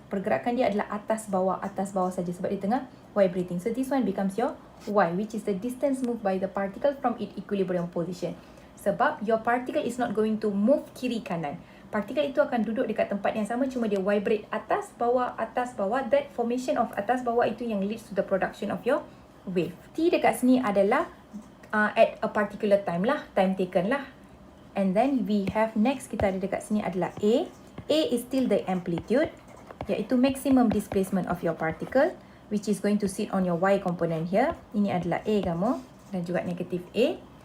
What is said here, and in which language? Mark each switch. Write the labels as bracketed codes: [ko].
[ms] Pergerakan dia adalah atas bawah saja sebab dia tengah vibrating. [en] So this one becomes your Y, which is the distance moved by the particle from its equilibrium position. Sebab your particle is not going to move [ms] kiri kanan. Partikel itu akan duduk dekat tempat yang sama, cuma dia vibrate atas bawah. [en] That formation of [ms] atas bawah itu yang [en] leads to the production of your wave. T [ms] dekat sini adalah [en] at a particular time lah, time taken lah. And then we have next, [ms] kita ada dekat sini adalah A. [en] A is still the amplitude, iaitu maximum displacement of your particle, which is going to sit on your Y component here. [ms] Ini adalah A kamu, dan juga negatif A.